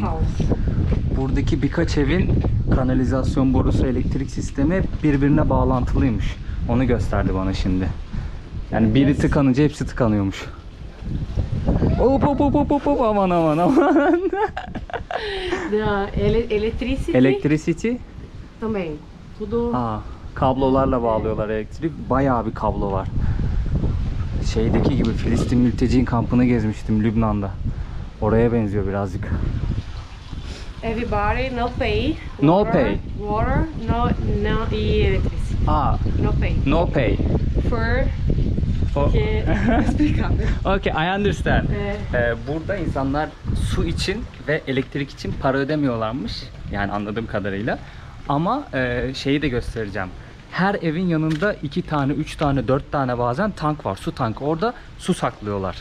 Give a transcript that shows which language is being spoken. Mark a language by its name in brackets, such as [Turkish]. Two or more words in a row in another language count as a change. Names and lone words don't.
[Turkish] Buradaki birkaç evin kanalizasyon borusu, elektrik sistemi birbirine bağlantılıymış. Onu gösterdi bana şimdi. Yani biri tıkanınca hepsi tıkanıyormuş. Hop, aman. Electricity. Electricity? [Portuguese] Também. Tudo. [Turkish] Kablolarla bağlıyorlar elektriği. Bayağı bir kablo var. Şeydeki gibi Filistin mülteci kampını gezmiştim Lübnan'da. Oraya benziyor birazcık. [English] Everybody no pay. No pay. Water, no e electricity. No pay. No pay. For Okay, I understand. [Turkish] Burada insanlar su için ve elektrik için para ödemiyorlarmış. Yani anladığım kadarıyla. Ama şeyi de göstereceğim. Her evin yanında 2 tane, 3 tane, 4 tane bazen tank var. Su tankı. Orada su saklıyorlar.